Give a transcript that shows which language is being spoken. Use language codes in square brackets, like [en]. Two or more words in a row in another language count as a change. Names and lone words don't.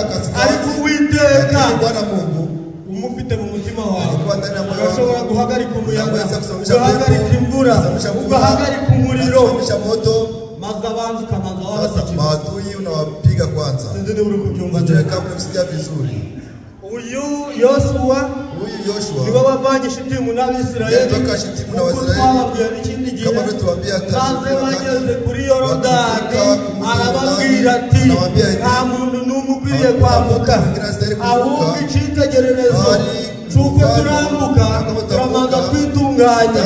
[rw] Ariko Uwiteka umufite mu mutima wawe urashobora guhagarika umuyaga, ugahagarika imvura, ugahagarika umuriro, maze abanzi ukamanza wabasikiza. [sw] Maadui unawapiga kwanza. [rw] Sinzi niba uri kubyumva neza. [sw] Kama unasikia vizuri. [rw] Uyu Yoshua niwe wavanye Shitimu n'Abisirayeli. [sw] Kama vetuambia [rw] maze bageze kuri Yorodani, arababwira ati nta muntu n'umwe ukwiriye kwambuka, ahubwo icyitegererezo cy'uko turambuka turamanza kwitunganya.